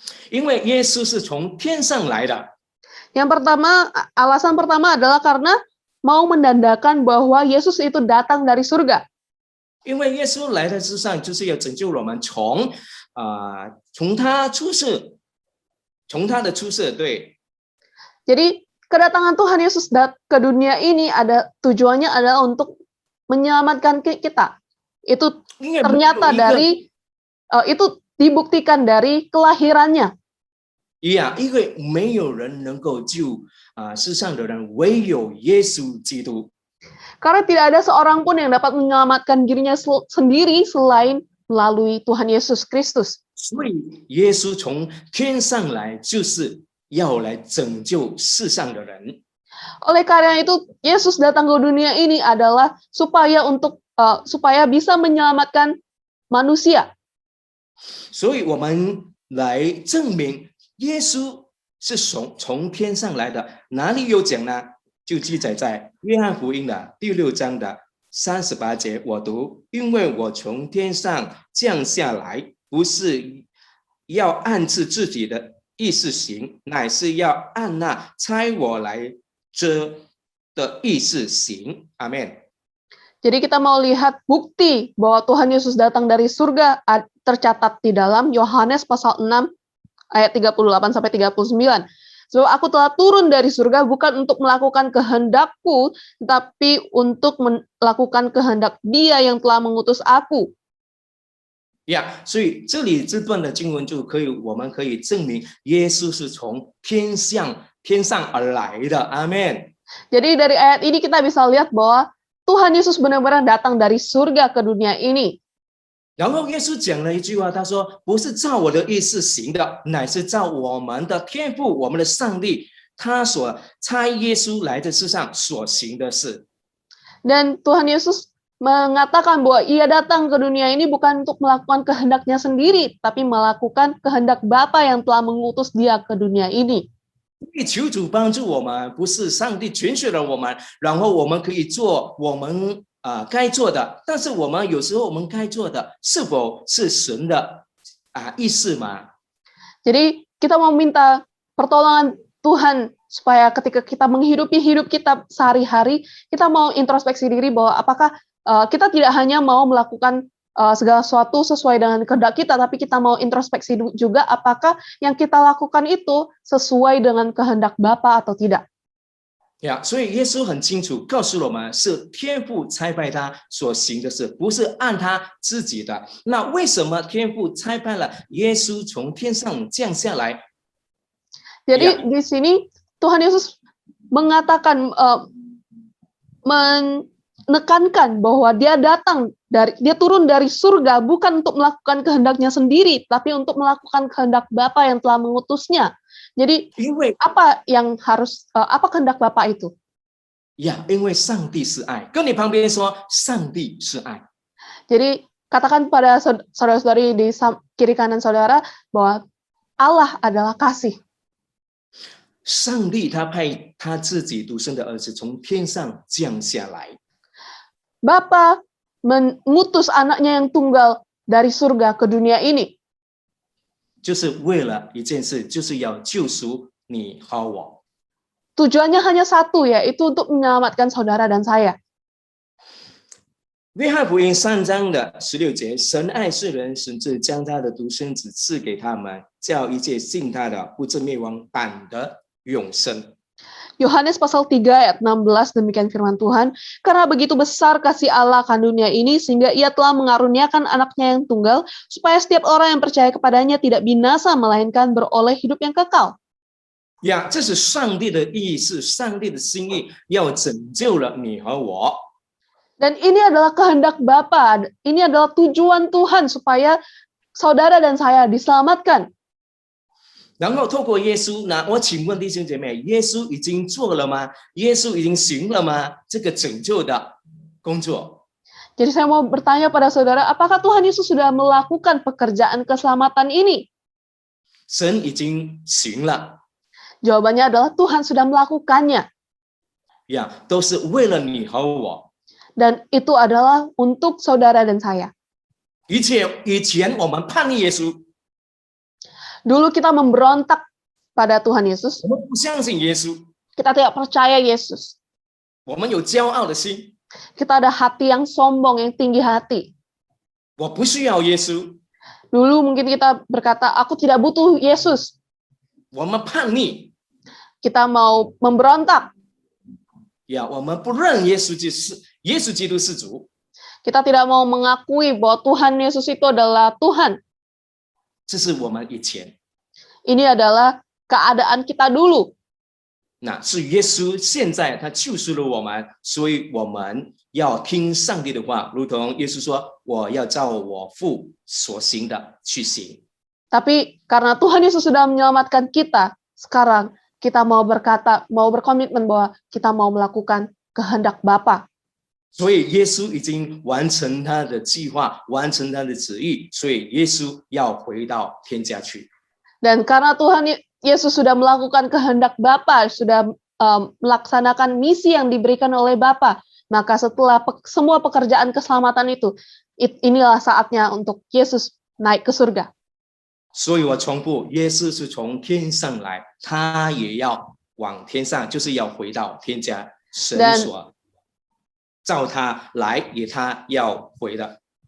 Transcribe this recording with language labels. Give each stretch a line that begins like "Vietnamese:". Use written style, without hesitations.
Chinese: 因为耶稣是从天上来的，
Indonesian: alasan pertama adalah karena mau menandakan bahwa Yesus itu datang dari surga.
Chinese: 因为耶稣来到世上就是要拯救我们从他出世，从他的出世，对。
Indonesian: Jadi kedatangan Tuhan Yesus ke dunia ini tujuannya adalah untuk menyelamatkan kita. Itu
Chinese: 因为
Indonesian: ternyata
Chinese: 没有一个
Indonesian: dari itu dibuktikan dari kelahirannya.
Chinese: 因为没有人能够救世上的人，唯有耶稣基督。
Indonesian: Karena tidak ada seorang pun yang dapat menyelamatkan dirinya sendiri selain melalui Tuhan Yesus Kristus.
Chinese: 所以耶稣从天上来，就是要来拯救世上的人。
Indonesian: Oleh karena itu, Yesus datang ke dunia ini adalah supaya bisa menyelamatkan manusia.
Chinese: 所以我们来证明耶稣是从天上来的。哪里有讲呢？就记载在约翰福音的第6章的38节，我读：因为我从天上降下来，不是要按自己的意思行，乃是要按那差我来的意思行。阿们。
Indonesian: Jadi kita mau lihat bukti bahwa Tuhan Yesus datang dari surga tercatat di dalam Yohanes pasal 6 ayat 38 sampai 39. Sebab aku telah turun dari surga bukan untuk melakukan kehendakku, tetapi untuk melakukan kehendak Dia yang telah mengutus aku.
Chinese: 所以这里这段的经文我们可以证明耶稣是从天上而来的。阿们。
Indonesian: Jadi dari ayat ini kita bisa lihat bahwa Tuhan Yesus benar-benar datang dari surga ke dunia ini.
Chinese: 然后耶稣讲了一句话，他说：“不是照我的意思行的，乃是照我们的天父，我们的上帝，他所差耶稣来的世上所行的事。”
Indonesian: Dan Tuhan Yesus mengatakan bahwa Ia datang ke dunia ini bukan untuk melakukan kehendaknya sendiri, tapi melakukan kehendak Bapa yang telah mengutus Dia ke dunia ini.
Chinese: 求主帮助我们，不是上帝拣选了我们，然后我们可以做我们该做的，但是我们有时候我们该做的是否是神的意思吗？
Indonesian: Jadi kita mau minta pertolongan Tuhan supaya ketika kita menghidupi hidup kita sehari-hari, kita mau introspeksi diri bahwa apakah kita tidak hanya mau melakukan segala sesuatu sesuai dengan kehendak kita, tapi kita mau introspeksi juga apakah yang kita lakukan itu sesuai dengan kehendak Bapa atau tidak.
Chinese: 所以耶稣很清楚告诉我们，是天父差派他所行的事，不是按他自己的。那为什么天父差派了耶稣从天上降下来？
Indonesian: Jadi di sini Tuhan Yesus mengatakan menekankan bahwa dia turun dari surga bukan untuk melakukan kehendaknya sendiri, tapi untuk melakukan kehendak Bapa yang telah mengutusnya. Jadi apa kehendak Bapa itu?
Chinese: 因为上帝是爱，跟你旁边说，上帝是爱。
Indonesian: Jadi katakan pada saudara-saudari di kiri kanan saudara bahwa Allah adalah kasih.
Chinese: 上帝他派他自己独生的儿子从天上降下来。
Indonesian: Bapa mengutus anaknya yang tunggal dari surga ke dunia ini.
Chinese: 就是为了一件事，就是要救赎你和我。
Indonesian: Tujuannya hanya satu, yaitu untuk menyelamatkan saudara dan saya.
Chinese: 约翰福音3章的16节，神爱世人，甚至将他的独生子赐给他们，叫一切信他的不至灭亡，反得永生。
Indonesian: Yohanes pasal 3 ayat 16, demikian firman Tuhan, karena begitu besar kasih Allah akan dunia ini, sehingga Ia telah mengaruniakan anaknya yang tunggal, supaya setiap orang yang percaya kepadanya tidak binasa, melainkan beroleh hidup yang kekal.
Chinese: 这是上帝的意思，上帝的心意，要拯救了你和我。
Indonesian: Dan ini adalah kehendak Bapa, ini adalah tujuan Tuhan supaya saudara dan saya diselamatkan.
Chinese: 然后透过耶稣，那我请问弟兄姐妹，耶稣已经做了吗？耶稣已经行了吗？这个拯救的工作。
Indonesian: Jadi saya mau bertanya pada saudara, apakah Tuhan Yesus sudah melakukan pekerjaan keselamatan ini?
Chinese: 神已经行了
Indonesian: Jawabannya adalah Tuhan sudah melakukannya.
Chinese: 呀，都是为了你和我。
Indonesian: Dan itu adalah untuk saudara dan saya.
Chinese: 以前我们叛逆耶稣，
Indonesian: Dulu kita memberontak pada Tuhan Yesus.
Chinese: 我们不相信耶稣，
Indonesian: Kita tidak percaya Yesus.
Chinese: 我们有骄傲的心，
Indonesian: Kita ada hati yang sombong, yang tinggi hati.
Chinese: 我不需要耶稣，
Indonesian: Dulu mungkin kita berkata, aku tidak butuh Yesus.
Chinese: 我们叛逆
Indonesian: Kita mau memberontak.
Chinese: 呀，我们不认耶稣耶稣基督是主。
Indonesian: Kita tidak mau mengakui bahwa Tuhan Yesus itu adalah Tuhan.
Chinese: 这是我们以前。
Indonesian: Ini adalah keadaan kita dulu.
Chinese: 那是耶稣现在他救赎了我们，所以我们要听上帝的话，如同耶稣说：“我要照我父所行的去行。”
Indonesian: Tapi karena Tuhan Yesus sudah menyelamatkan kita, sekarang kita mau berkata, mau berkomitmen bahwa kita mau melakukan kehendak Bapa.
Chinese: 所以耶稣已经完成他的计划，完成他的旨意，所以耶稣要回到天家去。
Indonesian: Dan karena Tuhan Yesus sudah melakukan kehendak Bapa, sudah melaksanakan misi yang diberikan oleh Bapa, maka setelah semua pekerjaan keselamatan itu, inilah saatnya untuk Yesus naik ke surga.
Chinese: 所以我重复，耶稣是从天上来，他也要往天上，就是要回到天家，神所召他来，也他要回的。